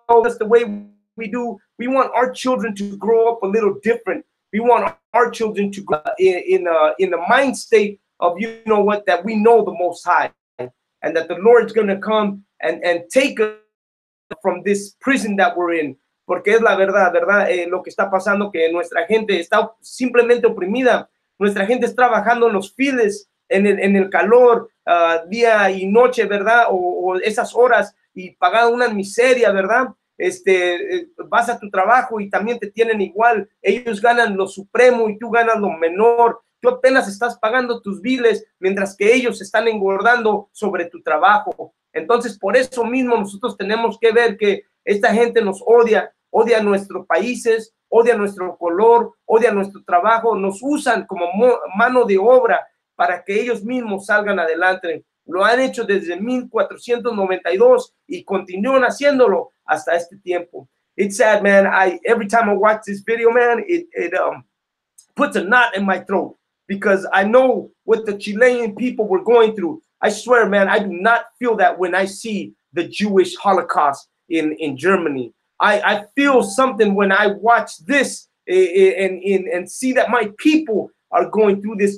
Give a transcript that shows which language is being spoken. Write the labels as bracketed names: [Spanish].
[English] That's the way we do. We want our children to grow up a little different. We want our children to grow in the mind state of, you know what, that we know the Most High, and that the Lord's going to come and take us from this prison that we're in. [Spanish] Porque es la verdad, ¿verdad? Lo que está pasando, que nuestra gente está simplemente oprimida. Nuestra gente es trabajando en los fields, en el calor, día y noche, ¿verdad? O esas horas, y pagando una miseria, ¿verdad? Vas a tu trabajo y también te tienen igual. Ellos ganan lo supremo y tú ganas lo menor. Tú apenas estás pagando tus biles, mientras que ellos están engordando sobre tu trabajo. Entonces, por eso mismo nosotros tenemos que ver que esta gente nos odia nuestros países, odia nuestro color, odia nuestro trabajo, nos usan como mano de obra para que ellos mismos salgan adelante. Lo han hecho desde 1492 y continúan haciéndolo hasta este tiempo. [English] It's sad, man. Every time I watch this video, man, it puts a knot in my throat because I know what the Chilean people were going through. I swear, man, I do not feel that when I see the Jewish Holocaust in Germany. I feel something when I watch this and see that my people are going through this.